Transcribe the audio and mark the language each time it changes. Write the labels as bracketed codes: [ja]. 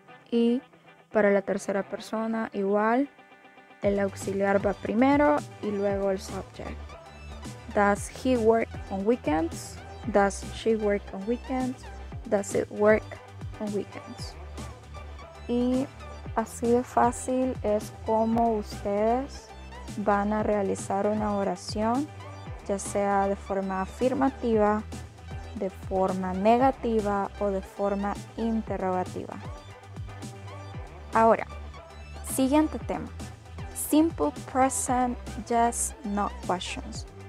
[es] Y para la tercera persona, igual, el auxiliar va primero y luego el subject. [en] Does he work on weekends? Does she work on weekends? Does it work on weekends? [es] Y así de fácil es como ustedes van a realizar una oración, ya sea de forma afirmativa, de forma negativa o de forma interrogativa. Ahora, siguiente tema. [en] Simple present yes, no questions.